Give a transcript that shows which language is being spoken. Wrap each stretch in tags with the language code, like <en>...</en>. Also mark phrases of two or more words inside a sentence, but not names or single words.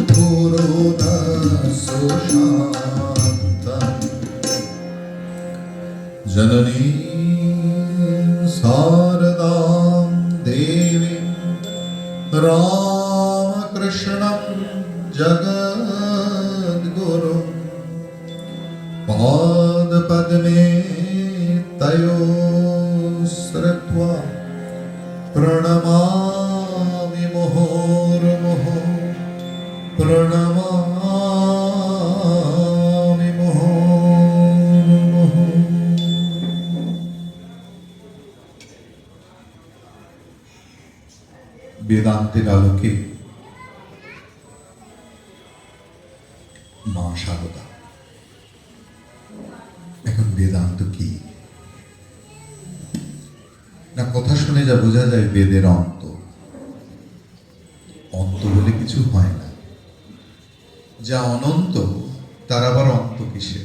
<sa>पुरोदसुशान्तम् जननी शारदां देवीं रामकृष्णं जगद्गुरुं पादपद्मे तयो श्रुत्वा प्रणमामि मुहुर्मुहुः प्रणमामि मुहुर्मुहुः।</sa> <bn>বেদান্তের আলোকে মা সারদা। এখন বেদান্ত কি না, কথা শুনে যা বোঝা যায় বেদের অন্ত অন্ত বলে কিছু হয় না, যা অনন্ত তার আবার অন্ত কিসের?</bn>